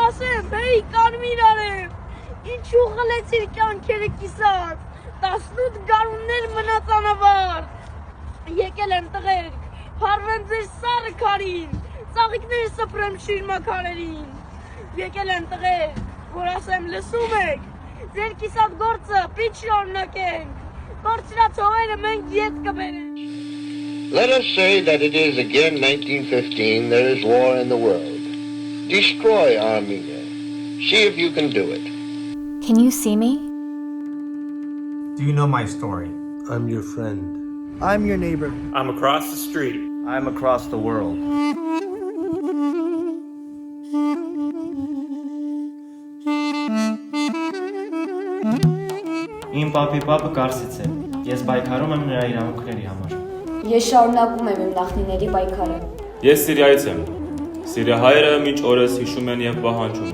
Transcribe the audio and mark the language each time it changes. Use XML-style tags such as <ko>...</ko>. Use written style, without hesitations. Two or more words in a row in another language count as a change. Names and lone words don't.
<hy>ասեմ հեյ կարմիր արև, ինչու խլեցիր կյանքերը կիսած, 18 գարուններ մնաց անավարտ, եկել եմ տղեր, փարվեմ ձեր սառը քարին, ծաղիկներ սփռեմ շիրմաքարերին, եկել եմ տղեր, որ ասեմ լսում եք, ձեր կիսատ գործը պիչ շարունակենք, կորցրած հողերը մենք ետ կբերենք։</hy> <en>Let us say that it is again 1915, there is war in the world. Destroy Armenia. See if you can do it. Can you see me? Do you know my story? I'm your friend. I'm your neighbor. I'm across the street. I'm across the world.</en> <hy>Իմ պապի պապը կարսից է։ Ես պայքարում եմ նրա իրավունքների համար։ Ես շարունակում եմ իմ նախնիների պայքարը։ Ես Սիրիայից եմ։ Սիրիահայերը մինչ օրս հիշում են եւ պահանջում։</hy>